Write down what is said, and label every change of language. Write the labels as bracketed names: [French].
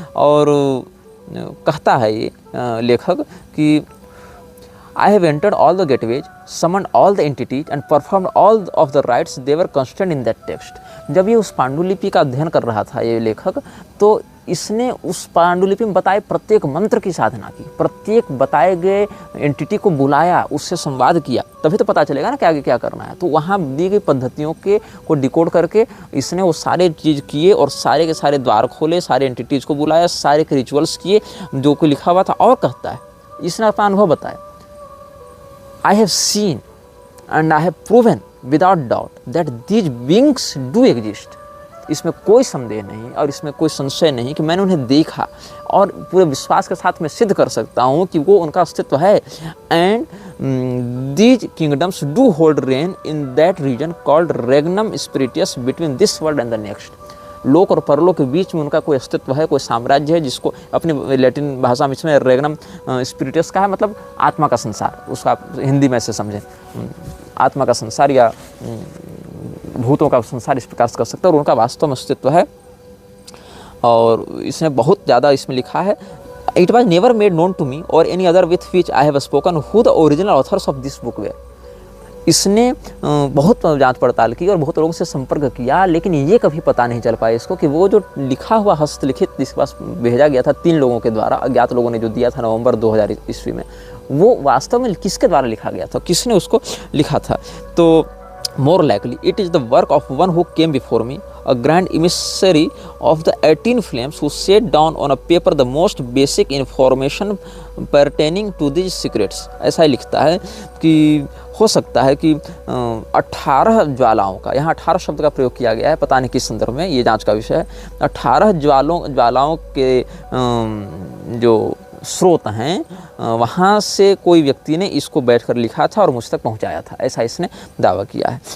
[Hindi] और कहता है ये लेखक कि [English] I have entered all the gateways, summoned all the entities and performed all of the rites they were contained in that text. [Hindi] जब ये उस पांडुलिपि का अध्ययन कर रहा था ये लेखक, तो इसने उस पांडुलिपि में बताए प्रत्येक मंत्र की साधना की, प्रत्येक बताए गए एंटिटी को बुलाया, उससे संवाद किया, तभी तो पता चलेगा ना कि आगे क्या करना है। तो वहाँ दी गई पद्धतियों को डिकोड करके इसने वो सारे चीज़ किए और सारे के सारे द्वार खोले, सारे एंटिटीज़ को बुलाया, सारे के रिचुअल्स किए जो कोई लिखा हुआ था। और कहता है, इसने अपना अनुभव बताया, [English] I have seen and I have proven without doubt that these beings do exist. [Hindi] इसमें कोई संदेह नहीं और इसमें कोई संशय नहीं कि मैंने उन्हें देखा और पूरे विश्वास के साथ मैं सिद्ध कर सकता हूँ कि वो उनका अस्तित्व है। [English] And these kingdoms do hold reign in that region called regnum spiritus between this world and the next. [Hindi] लोक और परलोक के बीच में उनका कोई अस्तित्व है, कोई साम्राज्य है, जिसको अपनी लैटिन भाषा में इसमें रेगनम स्पिरिटस का है, मतलब आत्मा का संसार, उसका हिंदी में से समझें, आत्मा का संसार या भूतों का संसार इस प्रकार से कर सकते हैं, और उनका वास्तव में अस्तित्व है। और इसने बहुत ज़्यादा इसमें लिखा है, [English] It was never made known to me or any other with which I have spoken who the original authors of this book were. [Hindi] इसने बहुत जांच पड़ताल की और बहुत लोगों से संपर्क किया, लेकिन ये कभी पता नहीं चल पाया इसको कि वो जो लिखा हुआ हस्तलिखित जिसके पास भेजा गया था 3 लोगों के द्वारा, अज्ञात लोगों ने जो दिया था नवंबर 2000 ईस्वी में, वो वास्तव में किसके द्वारा लिखा गया था, किसने उसको लिखा था। [English] तो more likely it is the work of one who came before me, a grand emissary of the 18 flames, who set down on a paper the most basic information pertaining to these secrets। [Hindi] ऐसा ही लिखता है कि हो सकता है कि 18 ज्वालाओं का, यहाँ 18 शब्द का प्रयोग किया गया है, पता नहीं किस संदर्भ में, ये जांच का विषय है। 18 ज्वालाओं के जो स्रोत हैं वहाँ से कोई व्यक्ति ने इसको बैठकर लिखा था और मुझ तक पहुँचाया था, ऐसा इसने दावा किया है।